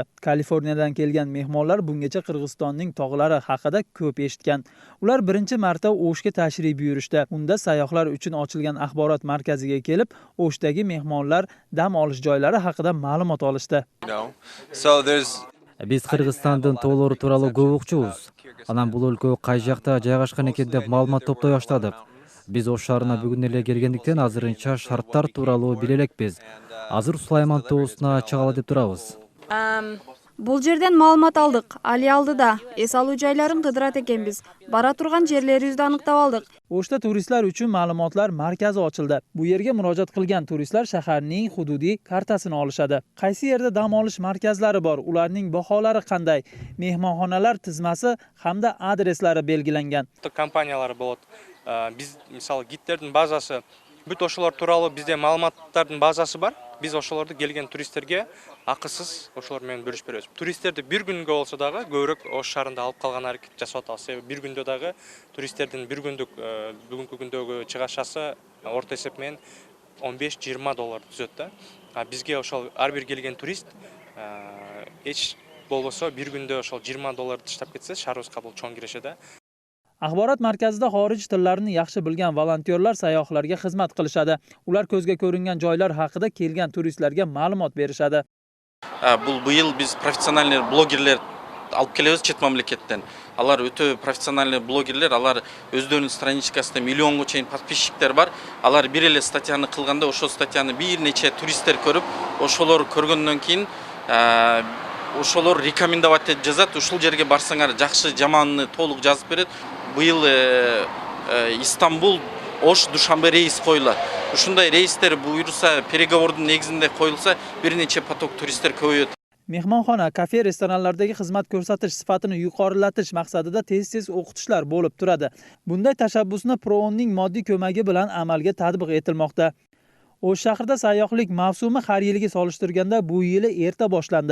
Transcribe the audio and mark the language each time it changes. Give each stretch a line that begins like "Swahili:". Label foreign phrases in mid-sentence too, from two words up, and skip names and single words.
Uzbek: Kaliforniyadan kelgan mehmonlar bungacha Qirg'izistonning tog'lari haqida ko'p eshitgan. Ular birinchi marta O'shga tashrif buyurishdi. Unda sayyohlar uchun ochilgan axborot markaziga kelib, O'shdagi mehmonlar dam olish joylari haqida ma'lumot olishdi. Biz Qirg'izistondan to'g'ri turali ko'p o'qchimiz.
Kyrgyz: Анан бул өлкө кай жакта жайгашкан экен деп маалымат топтой баштадык. Биз Ош шаарына бүгүн эле келгендиктен азырынча шарттар тууралуу биле элекпиз. Азыр Сулайман тоосуна чыгалы деп турабыз. Бул жерден маалымат алдык. Али алдыда. Эс алуу жайларын кыдырат экенбиз. Бара турган жерлерибизди аныктап алдык.
Uzbek: O'shda turistlar uchun ma'lumotlar markazi ochildi. Bu yerga murojaat qilgan turistlar shaharning hududiy kartasini olishadi. Qaysi yerda dam olish markazlari bor, ularning baholari qanday, mehmonxonalar tizmasi hamda adreslari belgilangan.
Kyrgyz: Компаниялар болот. Биз мисалы гидтердин базасы, бүт ошолор тууралуу бизде маалыматтардын базасы бар. Биз ошолорду келген туристтерге акысыз ошолор менен бөлүшүп беребиз. Туристтерди бир күнгө болсо дагы көбүрөөк Ош шаарында алып калган аракет жасап атабыз. Себеби бир күндө дагы туристтердин бир күндүк бүгүнкү күндөгү чыгашасы орто эсеп менен $15-20 түзөт да. Бизге ошол ар бир келген турист эч болбосо бир күндө ошол $20 таштап кетсе, шаарыбызга бул чоң киреше да. Axborot markazida xorij tillarini yaxshi bilgan volontyorlar sayyohlarga xizmat qilishadi. Ular ko'zga ko'ringan joylar haqida kelgan turistlarga ma'lumot berishadi. Бул быйыл биз профессиональный блогерлер алып келебиз чет мамлекеттен. Алар өтө профессиональный блогерлер, алар өздөрүнүн страничкасында миллионго чейин подписчиктер бар. Алар бир эле статьяны кылганда, ошол статьяны бир нече туристтер көрүп, ошолор көргөндөн кийин ошолор рекомендовать этип жазат. Ушул жерге барсаңар жакшы жаманны толук жазып берет. Быйыл Истанбул Ош Душанбе рейс коюлат. Ушундай рейстер буйруса, переговордун негизинде коюлса, бир нече поток туристтер көбөйөт.
Uzbek: Mehmonxona, kafe, restoranlardagi xizmat ko'rsatish sifatini yuqorilatish maqsadida tez-tez o'qitishlar bo'lib turadi. Bunday tashabbusni Proonning moddiy ko'magi bilan amalga tatbiq etilmoqda. O'sh shahrida sayyohlik mavsumi har yiliga solishtirganda bu yili erta boshlandi.